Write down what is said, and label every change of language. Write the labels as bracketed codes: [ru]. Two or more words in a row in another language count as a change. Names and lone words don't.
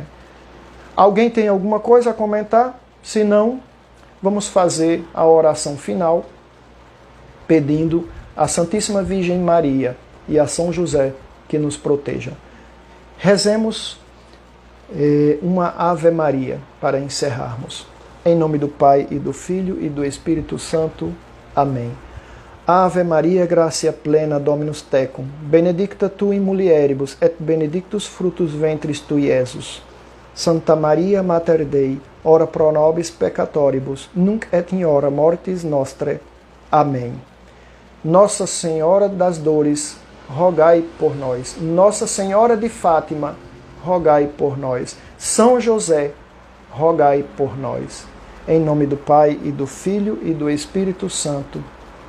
[pt] Alguém tem alguma coisa a comentar? Se não, vamos fazer a oração final, pedindo à Santíssima Virgem Maria e a São José que nos protejam. Rezemos uma Ave Maria para encerrarmos. Em nome do Pai e do Filho e do Espírito Santo. Amém. [la] Ave Maria, gratia plena, Dominus tecum, benedicta tu in mulieribus, et benedictus fructus ventris tui, Iesus. Santa Maria, Mater Dei, ora pro nobis peccatoribus, nunc et in hora mortis nostrae. [pt] Amém. Nossa Senhora das Dores, rogai por nós. Nossa Senhora de Fátima, rogai por nós. São José, rogai por nós. Em nome do Pai e do Filho e do Espírito Santo.